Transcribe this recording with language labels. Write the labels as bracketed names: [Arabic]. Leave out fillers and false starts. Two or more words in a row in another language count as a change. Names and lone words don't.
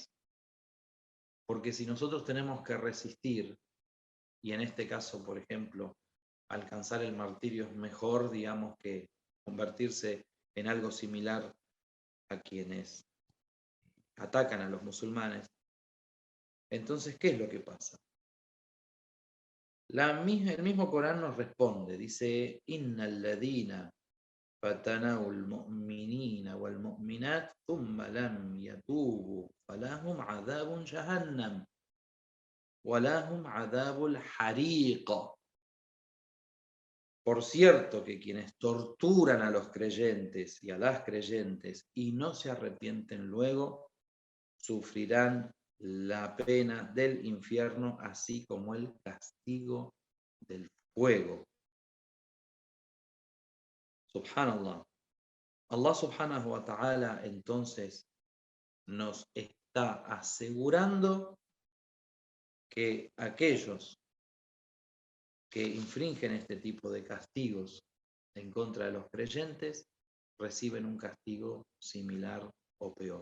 [Spanish] Porque si nosotros tenemos que resistir, y en este caso, por ejemplo, alcanzar el martirio es mejor, digamos, que convertirse en algo similar a quienes atacan a los musulmanes, entonces, ¿qué es lo que pasa? El mismo Corán nos responde, dice: [Arabic] إن الذين فتنوا المؤمنين والمؤمنات ثم لم يتوبوا فلهم عذاب جهنم ولهم عذاب الحريق. [Spanish] Por cierto que quienes torturan a los creyentes y a las creyentes y no se arrepienten luego, sufrirán la pena del infierno, así como el castigo del fuego. Subhanallah. [Arabic] الله سبحانه وتعالى [Spanish] entonces nos está asegurando que aquellos que infringen este tipo de castigos en contra de los creyentes reciben un castigo similar o peor.